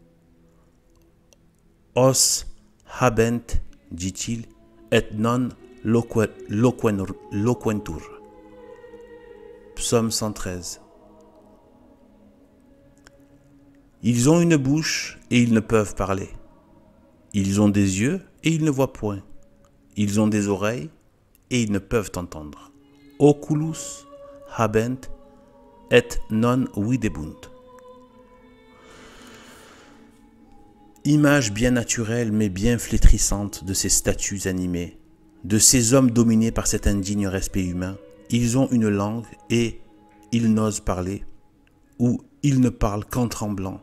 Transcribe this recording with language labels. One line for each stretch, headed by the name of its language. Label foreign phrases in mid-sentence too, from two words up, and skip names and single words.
Latin: Os habent, dit-il, et non loquentur.
French: Psaume 113. Ils ont une bouche et ils ne peuvent parler. Ils ont des yeux et ils ne voient point. Ils ont des oreilles et ils ne peuvent entendre.
Latin: Oculus habent et non videbunt.
French: Image bien naturelle mais bien flétrissante de ces statues animées, de ces hommes dominés par cet indigne respect humain. Ils ont une langue et ils n'osent parler, ou ils ne parlent qu'en tremblant.